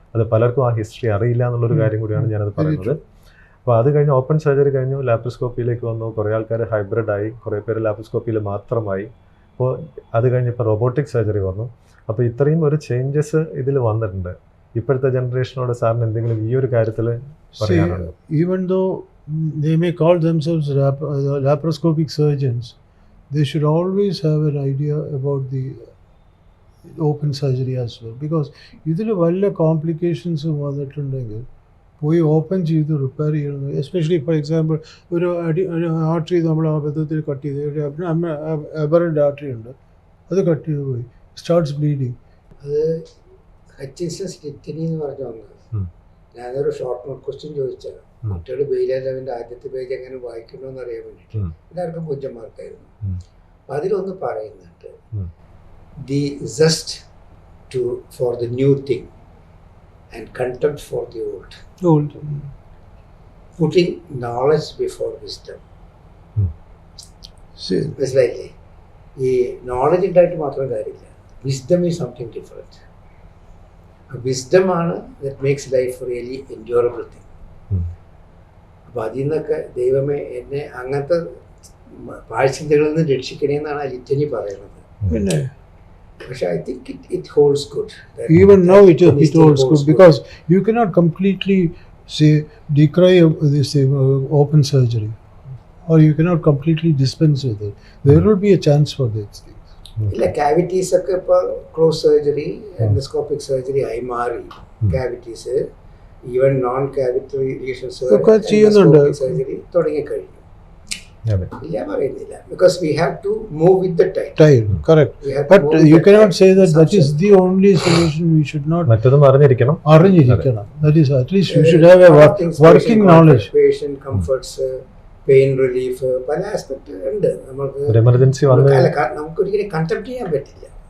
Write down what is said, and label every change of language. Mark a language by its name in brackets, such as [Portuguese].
[Malayalam] അത് പലർക്കും ആ ഹിസ്റ്ററി അറിയില്ല എന്നുള്ളൊരു കാര്യം കൂടിയാണ് ഞാനത് പറയുന്നത്. അപ്പോൾ അത് കഴിഞ്ഞ് ഓപ്പൺ സർജറി കഴിഞ്ഞു, ലാപ്രോസ്കോപ്പിയിലേക്ക് വന്നു. കുറേ ആൾക്കാർ ഹൈബ്രിഡായി, കുറേ പേര് ലാപ്രോസ്കോപ്പിയിൽ മാത്രമായി. അപ്പോൾ അത് കഴിഞ്ഞ് ഇപ്പോൾ റോബോട്ടിക് സർജറി വന്നു. അപ്പോൾ ഇത്രയും ഒരു ചേഞ്ചസ് ഇതിൽ വന്നിട്ടുണ്ട്. ഇപ്പോഴത്തെ ജനറേഷനോട് സാറിന് എന്തെങ്കിലും ഈ ഒരു കാര്യത്തിൽ പറയാനുണ്ടോ? [English] Even though they may call themselves laparoscopic surgeons, they should always have an idea about the open surgery as well, because [Malayalam] ഇതിൽ വലിയ കോംപ്ലിക്കേഷൻസ് വന്നിട്ടുണ്ടെങ്കിൽ പോയി ഓപ്പൺ ചെയ്ത് റിപ്പയർ ചെയ്യണം. [English] especially for example [Malayalam] ഒരു ആർട്ടറി നമ്മൾ അബദ്ധത്തിൽ കട്ട് ചെയ്ത്, ഒരു അബറൻ്റ് ആർട്ടറി ഉണ്ട്, അത് കട്ട് ചെയ്ത് പോയി, [English] Starts bleeding. [Malayalam] അത് ഹച്ചിൻസൺ സ്റ്റിറ്റനി എന്ന് പറഞ്ഞ ഒന്ന്. ഞാനൊരു ഷോർട്ട് നോട്ട് ക്വസ്റ്റ്യൻ ചോദിച്ചാൽ കുട്ടികൾ ബെയിലവിൻ്റെ ആദ്യത്തെ പേജ് എങ്ങനെ വായിക്കണമെന്ന് അറിയാൻ വേണ്ടിയിട്ട് എല്ലാവർക്കും 0 മാർക്കായിരുന്നു. അപ്പം അതിലൊന്ന് പറയുന്നുണ്ട്, [English] The zest for the new thing and contempt for the old. Putting knowledge before wisdom. [Malayalam] മനസ്സിലായില്ലേ? ഈ നോളജ് ഉണ്ടായിട്ട് മാത്രം കാര്യമില്ല, [English] Wisdom is something different. വിസ്ഡമാണ് that makes life really enjoyable thing. [Malayalam] അപ്പോൾ അതിൽ നിന്നൊക്കെ ദൈവമേ എന്നെ അങ്ങനത്തെ പാഴ്ചിന്തകളിൽ നിന്ന് രക്ഷിക്കണേന്നാണ് ആ ലിറ്റനി പറയുന്നത്. പിന്നെ [English] പക്ഷേ I think it holds good. Even now it holds good, because you cannot completely say decry this open surgery, or you cannot completely dispense with it. There will be a chance for these things. [Malayalam] ഇല്ല, cavities ഒക്കെ ഇപ്പോൾ close surgery, endoscopic surgery ആയി മാറി. Cavities even non ക്യാവിറ്ററി lesions surgery തുടങ്ങിക്കഴിഞ്ഞു. ഇല്ല പറയുന്നില്ല, [English] Because we have to move with the time. Correct. But you cannot say that is the only solution. We should not. [Malayalam] മറ്റതും അറിഞ്ഞിരിക്കണം. [English] That is, at least you should have a working knowledge. Patient comforts, pain relief, [Malayalam] പല aspect ഉണ്ട്. നമുക്ക് emergency നമുക്ക് ഒരിക്കലും contempt ചെയ്യാൻ പറ്റില്ല.